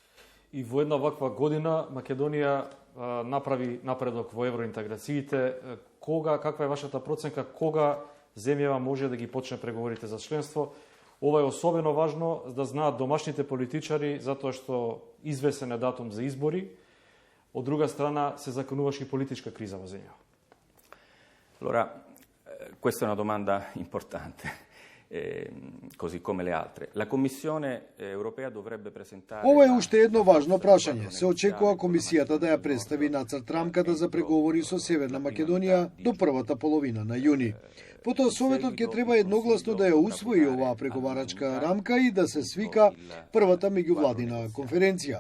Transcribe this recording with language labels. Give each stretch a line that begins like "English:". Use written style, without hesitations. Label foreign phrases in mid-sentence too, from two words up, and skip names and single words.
Macedonian: И во една ваква година Македонија направи напредок во евроинтеграциите. Каква е вашата проценка, кога земјава може да ги почне преговорите за членство? Ова е особено важно да знаат домашните политичари, затоа што извесен е датум за избори. Од друга страна, се закануваше и политичка криза во земјава.
Italian: Allora, questa è una domanda importante, così come le altre. La Commissione europea dovrebbe presentare...
Macedonian: Ова е уште едно важно прашање. Се очекува комисијата да ја представи нацрт рамката за преговори со Северна Македонија до првата половина на јуни. Потоа Советот ќе треба едногласно да ја усвои оваа преговарачка рамка и да се свика првата меѓувладина конференција.